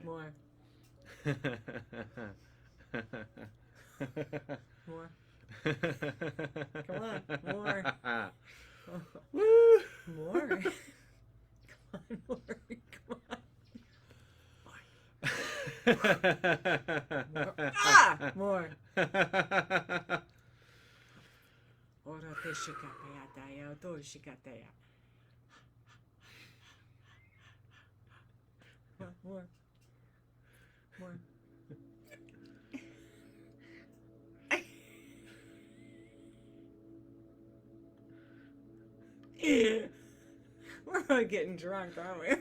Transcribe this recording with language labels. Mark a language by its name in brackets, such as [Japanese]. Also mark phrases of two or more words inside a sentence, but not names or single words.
[English] more. More. Come on, more. Woo! More. Come on, more. Come on. More. Ah! More. Ora te shikateya daya, to shikateya. More. More. We're all getting drunk, aren't we?